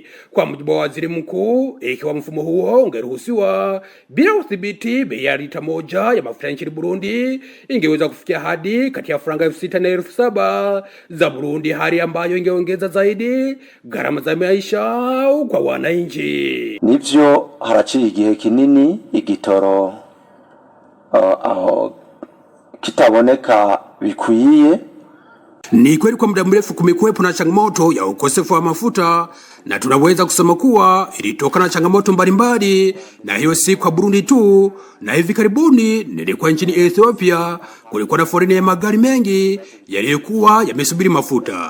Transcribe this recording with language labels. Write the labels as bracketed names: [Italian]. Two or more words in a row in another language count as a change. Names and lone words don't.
[Swahili] Kwa mujibu wa waziri mkuu, ikiwa mfumo huo ungeruhusiwa bila udhibiti, bei ya lita moja ya mafuta nchini Burundi ingeweza kufikia hadi kati ya faranga 6,000 na 7,000 za Burundi, hali ambayo ingeongeza zaidi gharama za maisha kwa wananchi. [Rundi] Nivyo haraciye igihe kinini igitoro kitaboneka bikwiye. [Swahili] Ni kweli kwa muda mrefu kumekuwepo na changamoto ya ukosefu wa mafuta, na tunaweza kusema kuwa ilitoka na changamoto mbalimbali, na hiyo si kwa Burundi tu. Na hivi karibuni nilikuwa nchini Ethiopia, kulikuwa na foleni ya magari mengi yaliyokuwa yamesubiri mafuta.